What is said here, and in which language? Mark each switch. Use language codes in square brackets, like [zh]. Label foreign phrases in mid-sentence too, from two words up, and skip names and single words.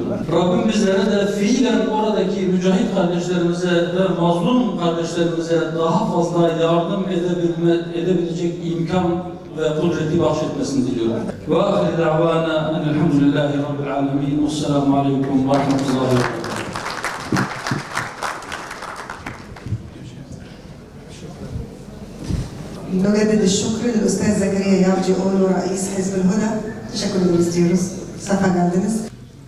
[tr] Rabbim bizlere de fiilen oradaki mücahit kardeşlerimize ve mazlum kardeşlerimize daha fazla yardım edebilecek imkan ve kudreti bahşetmesini diliyorum. [ar] وآخر دعوانا أن الحمد لله رب العالمين. والسلام عليكم ورحمة الله وبركاته. نجدد الشكر للأستاذ زكريا يعطي أولو رئيس حزب الهدى. [tr] Teşekkür ederiz diyoruz. Safa geldiniz.